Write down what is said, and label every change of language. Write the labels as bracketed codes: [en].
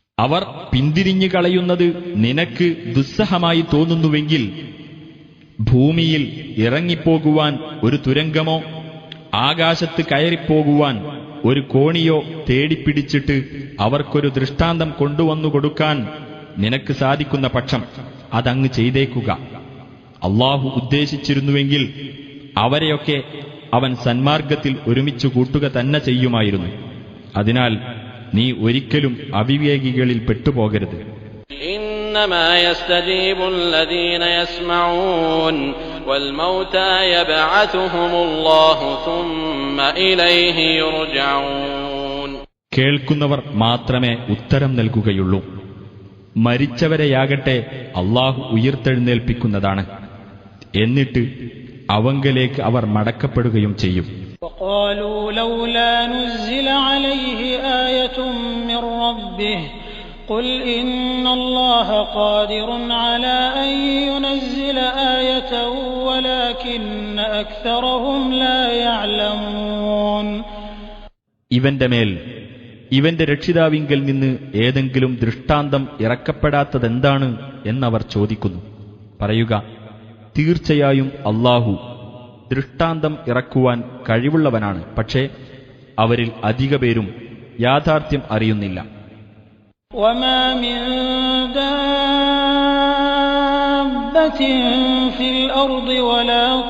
[ml] അവർ പിന്തിരിഞ്ഞു കളയുന്നത് നിനക്ക് ദുസ്സഹമായി തോന്നുന്നുവെങ്കിൽ ഭൂമിയിൽ ഇറങ്ങിപ്പോകുവാൻ ഒരു തുരങ്കമോ ആകാശത്ത് കയറിപ്പോകുവാൻ ഒരു കോണിയോ തേടിപ്പിടിച്ചിട്ട് അവർക്കൊരു ദൃഷ്ടാന്തം കൊണ്ടുവന്നു കൊടുക്കാൻ നിനക്ക് സാധിക്കുന്ന പക്ഷം അതങ്ങ് ചെയ്തേക്കുക. അല്ലാഹു ഉദ്ദേശിച്ചിരുന്നുവെങ്കിൽ അവരെയൊക്കെ അവൻ സന്മാർഗത്തിൽ ഒരുമിച്ചു കൂട്ടുക തന്നെ ചെയ്യുമായിരുന്നു. അതിനാൽ നീ ഒരിക്കലും അവിവേകികളിൽ പെട്ടുപോകരുത്. [ar] إنما يستجيب الذين يسمعون والموتى يبعثهم الله ثم إليه يرجعون. [ml] കേൾക്കുന്നവർ മാത്രമേ ഉത്തരം നൽകുകയുള്ളൂ. മരിച്ചവരെയാകട്ടെ അല്ലാഹു ഉയിർത്തെഴുന്നേൽപ്പിക്കുന്നതാണ്. എന്നിട്ട് അവങ്കലേക്ക് അവർ മടക്കപ്പെടുകയും ചെയ്യും. [ar] وقالوا لولا نزل عليه آية من ربه قل إن الله قادر على أن ينزل آية ولكن أكثرهم لا يعلمون. [ml] ഇവന്റെ മേൽ ഇവന്റെ രക്ഷിതാവിങ്കൽ നിന്ന് ഏതെങ്കിലും ദൃഷ്ടാന്തം ഇറക്കപ്പെടാത്തതെന്താണ് എന്നവർ ചോദിക്കുന്നു. പറയുക, തീർച്ചയായും അല്ലാഹു ദൃഷ്ടാന്തം ഇറക്കുവാൻ കഴിവുള്ളവനാണ്. പക്ഷേ അവരിൽ അധിക പേരും യാഥാർത്ഥ്യം അറിയുന്നില്ല. [ar] وما من دابة في الأرض ولا